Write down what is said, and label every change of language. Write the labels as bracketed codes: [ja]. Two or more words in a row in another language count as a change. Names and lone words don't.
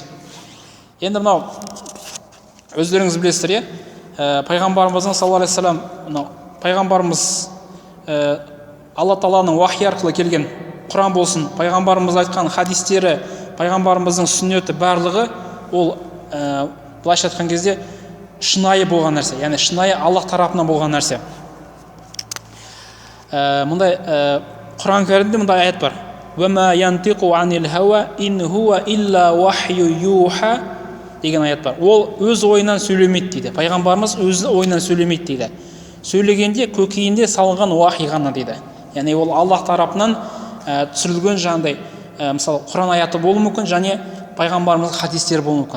[kk] Енді мынау өздеріңіз білесіздер, пайғамбарымыздың [ar] صلى الله عليه وسلم, [kk] пайғамбарымыз Алла Тағаланың уахи арқылы келген Құран болсын, пайғамбарымыз айтқан хадистері, пайғамбарымыздың сүннеті барлығы ол былайша айтқан кезде шынайы болған нәрсе, яғни шынайы Аллах тарапынан болған нәрсе. Мұндай Құран кәрімде мұндай аят бар. [ar] وَمَا يَنْتِقُ عَنِ الْهَوَى إِنْ هُوَ إِلَّا وَحْيُ يُوحَى [kk] деген аят бар. Ол өз ойынан сөйлемейді дейді. Пайғамбарымыз өз ойынан сөйлемейді дейді. Сөйлегенде көкейінде салынған уахи ғана дейді. Яғни ол Аллах тарапынан түсірілген жаңағыдай, мысалы Құран аяты болуы мүмкін, және пайғамбарымыздың хадистері болуы мүмкін.